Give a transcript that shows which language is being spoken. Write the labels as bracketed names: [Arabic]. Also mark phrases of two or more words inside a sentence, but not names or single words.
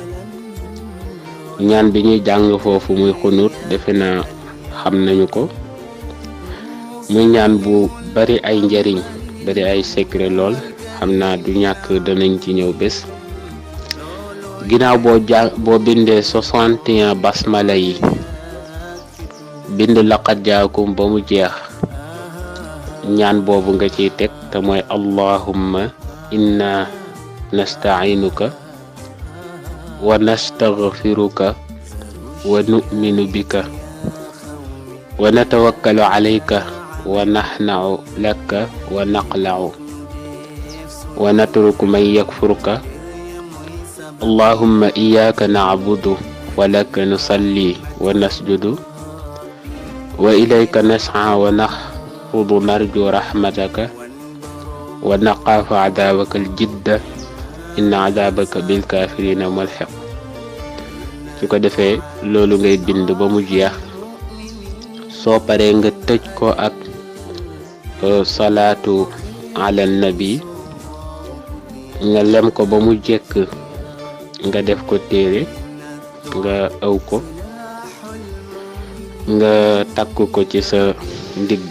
[Wolof] ñaan bi ñuy jàng foofu muy xunut defe naa xam nañu ko, muy ñaan bu bari ay njariñ bari ay secret lool, xam naa du ñàkk danañ ci ñëw bés. ginnaaw boo bindee 61 basmala yi bind [Arabic] لقد جاءكم [Wolof] ba mu jeex, ñaan boobu nga ciy teg te mooy [Arabic] اللهم إنا نستعينك ونستغفرك ونؤمن بك ونتوكل عليك ونخنع لك ونخلع ونترك من يكفرك اللهم إياك نعبد ولك نصلي ونسجد وإليك نسعى ونحفد نرجو رحمتك ونخاف عذابك الجد إن عذابك بالكافرين ملحق. [Wolof] su ko defee loolu ngay bind ba mu jeex, soo paree nga tëj ko ak [Arabic] صلاة على نبي, [Wolof] nga lem ko ba mu jekk, nga def ko téere, nga ëw ko, nga takk ko ci sa ndigg.